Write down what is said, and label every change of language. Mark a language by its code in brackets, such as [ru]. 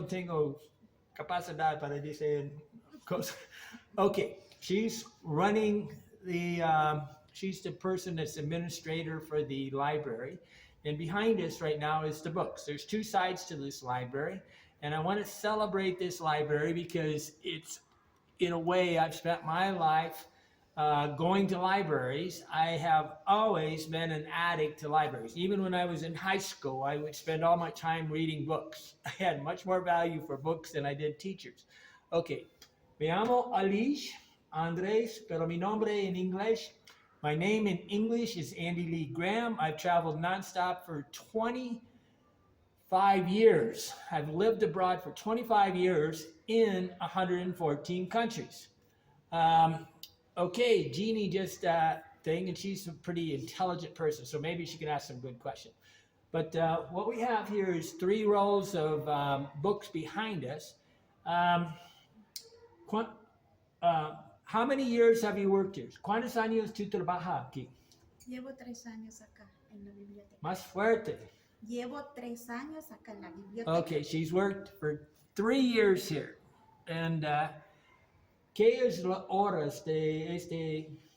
[es] no tengo capacidad para decir cosas. [en] Okay, she's running she's the person that's administrator for the library. And behind us right now is the books. There's two sides to this library. And I want to celebrate this library because it's, in a way, I've spent my life going to libraries. I have always been an addict to libraries. Even when I was in high school, I would spend all my time reading books. I had much more value for books than I did teachers. [es] Okay, me llamo Alish Andres, pero mi nombre en inglés. [en] My name in English is Andy Lee Graham. I've traveled nonstop for 25 years. I've lived abroad for 25 years in 114 countries. Um, okay, Jeannie just thing, and she's a pretty intelligent person, so maybe she can ask some good questions. But what we have here is three rows of books behind us. Um, uh, how many years have you worked here? [es] ¿Cuántos años tú trabajas aquí? Llevo 3 años acá en la biblioteca. Más fuerte. Llevo 3 años acá en la biblioteca. [en] Okay, she's worked for 3 years here. [es] And ¿qué es las horas de este?